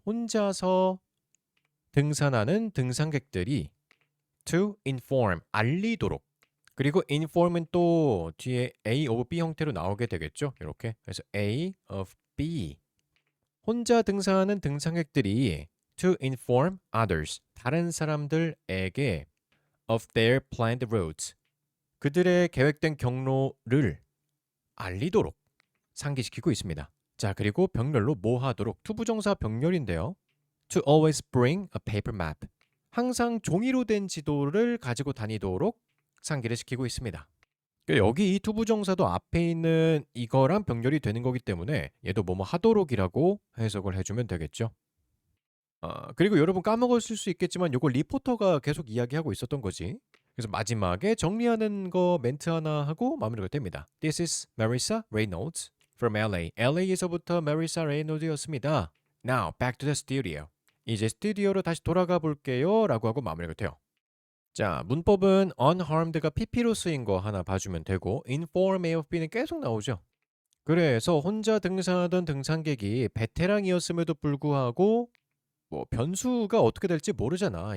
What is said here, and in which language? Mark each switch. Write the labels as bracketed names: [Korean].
[Korean] 혼자서 등산하는 등산객들이 to inform. 알리도록. 그리고 inform은 또 뒤에 A of B 형태로 나오게 되겠죠. 이렇게. 그래서 A of B. 혼자 등산하는 등산객들이 [English] to inform others. [Korean] 다른 사람들에게 [English] of their planned routes. [Korean] 그들의 계획된 경로를 알리도록 상기시키고 있습니다. 자, 그리고 병렬로 뭐 하도록 투부정사 병렬인데요. [English] To always bring a paper map. [Korean] 항상 종이로 된 지도를 가지고 다니도록 상기를 시키고 있습니다. 여기 이 투부정사도 앞에 있는 이거랑 병렬이 되는 거기 때문에 얘도 뭐뭐 하도록이라고 해석을 해주면 되겠죠. 그리고 여러분 까먹었을 수 있겠지만 요거 리포터가 계속 이야기하고 있었던 거지. 그래서 마지막에 정리하는 거 멘트 하나 하고 마무리가 됩니다. [English] This is Marissa Reynolds from LA. [Korean] LA에서부터 Marissa Reynolds였습니다. [English] Now back to the studio. [Korean] 이제 스튜디오로 다시 돌아가 볼게요 라고 하고 마무리가 돼요. 자, 문법은 unharmed가 PP로 쓰인 거 하나 봐주면 되고 inform A of B는 계속 나오죠. 그래서 혼자 등산하던 등산객이 베테랑이었음에도 불구하고 뭐 변수가 어떻게 될지 모르잖아.